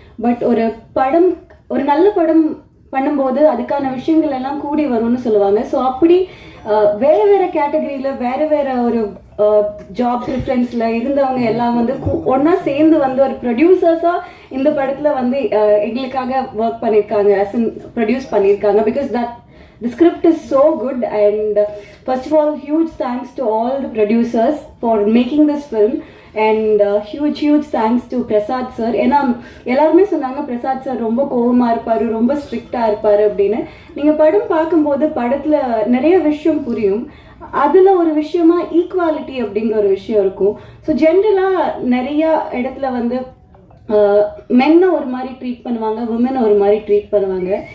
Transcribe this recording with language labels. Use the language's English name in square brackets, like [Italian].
[Tamil] But ஒரு நல்ல படம் பண்ணும்போது அதுக்கான விஷயங்கள் எல்லாம் கூடி வரும்னு சொல்லுவாங்க. ஸோ அப்படி வேறு கேட்டகரியில் வேறு ஒரு ஜாப் ப்ரிஃபரன்ஸில் இருந்தவங்க எல்லாம் வந்து ஒன்றா சேர்ந்து வந்து ஒரு ப்ரொடியூசர்ஸாக இந்த படத்தில் வந்து எங்களுக்காக ஒர்க் பண்ணியிருக்காங்க, ப்ரொடியூஸ் பண்ணியிருக்காங்க. [English] Because the script is so good, and first of all, huge thanks to all the producers for making this film, and huge thanks to Prasad sir. [Tamil] ஏன்னா எல்லாருமே சொன்னாங்க பிரசாத் சார் ரொம்ப கோவமாக இருப்பார், ரொம்ப ஸ்ட்ரிக்டாக இருப்பார் அப்படின்னு. நீங்கள் படம் பார்க்கும்போது படத்தில் நிறைய விஷயம் புரியும். அதில் ஒரு விஷயமா ஈக்குவாலிட்டி அப்படிங்கிற ஒரு விஷயம் இருக்கும். ஸோ ஜென்ரலாக நிறையா இடத்துல வந்து மென்னை ஒரு மாதிரி ட்ரீட் பண்ணுவாங்க, விமனை ஒரு மாதிரி ட்ரீட் பண்ணுவாங்க.